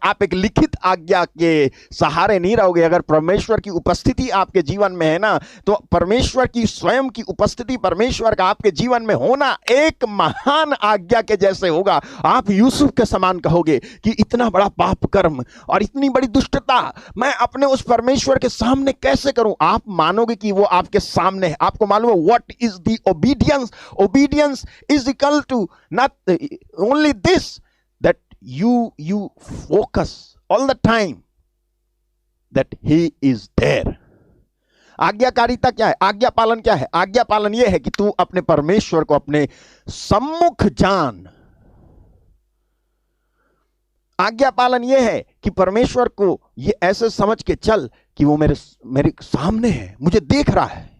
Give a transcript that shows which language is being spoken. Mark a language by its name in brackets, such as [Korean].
[Hindi] आप एक लिखित आज्ञा के सहारे नहीं रहोगे। अगर परमेश्वर की उपस्थिति आपके जीवन में है ना, तो परमेश्वर की स्वयं की उपस्थिति, परमेश्वर का आपके जीवन में होना एक महान आज्ञा के जैसे होगा। आप यूसुफ के समान कहोगे कि इतना बड़ा पाप कर्म और इतनी बड़ी दुष्टता मैं अपने उस परमेश्वर के सामने कैसे करूं? आप मानोगे कि वो आपके सामने है। आपको मालूम है [English] What is the obedience is equal to not only this, that you focus all the time that he is there. [Hindi] आज्ञाकारिता क्या है? आज्ञा पालन क्या है? आज्ञा पालन यह है कि तू अपने परमेश्वर को अपने सम्मुख जान। आज्ञा पालन यह है कि परमेश्वर को ये ऐसे समझ के चल कि वो मेरे सामने है, मुझे देख रहा है।